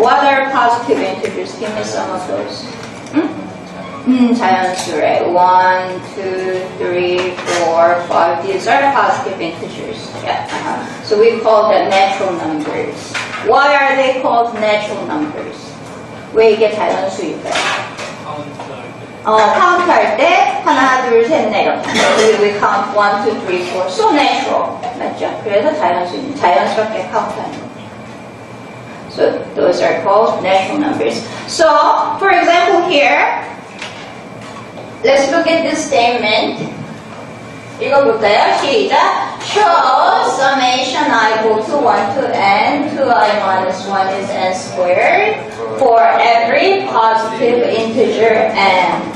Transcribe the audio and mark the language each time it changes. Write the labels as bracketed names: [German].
[English] What are positive integers? Give me some of those. 자연수, right? 1, 2, 3, 4, 5. These are positive integers. Yeah. So we call them natural numbers. Why are they called natural numbers? [Korean] 왜 이게 자연수일까요? 카운트할 때 하나, 둘, 셋, 넷 이렇게. [English] We count 1, 2, 3, 4. So natural. [Korean] 맞죠? 그래서 자연수입니다. 자연스럽게 카운트하는 거. [English] So those are called natural numbers. So, for example here, let's look at this statement. [Korean] 읽어볼까요? 시작. [English] Show summation I equal to 1 to n, 2i minus 1 is n squared for every positive integer n.